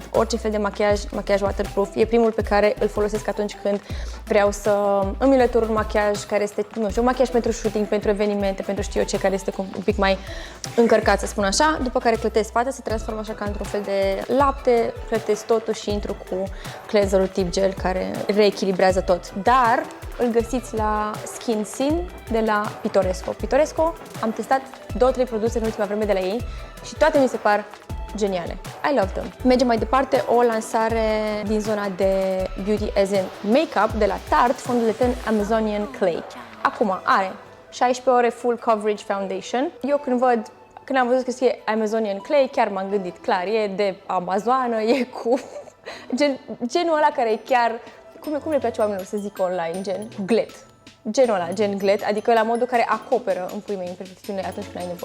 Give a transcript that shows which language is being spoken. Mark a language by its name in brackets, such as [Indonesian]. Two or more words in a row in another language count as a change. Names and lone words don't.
[Romanian] Orice fel de machiaj waterproof, e primul pe care îl folosesc atunci când vreau să îmi înlătur un machiaj care este, nu știu, un machiaj pentru shooting, pentru evenimente, pentru știu eu ce, care este un pic mai încărcat, să spun așa, după care clătesc fața, se transformă așa ca într-un fel de lapte, clătesc totul și intru cu cleanserul tip gel care reechilibrează tot. Dar îl găsiți la Skin Scene de la Pitoresco. Pitoresco, am testat 2-3 produse în ultima vreme de la ei și toate mi se par geniale. [English] I love them. [Romanian] Mergem mai departe, o lansare din zona de beauty [English] as in make-up [Romanian] de la Tarte, fondul de ten Amazonian Clay. Acum are 16 ore [English] full coverage foundation. [Romanian] Eu când am văzut că scrie Amazonian Clay, chiar m-am gândit, clar, e de Amazoană, e cu genul ăla care e chiar, cum le place oamenilor să zică online, gen glet. Genul ăla, gen glet, adică la modul care acoperă în pui mei imperfecțiunile atunci când ai nevoie.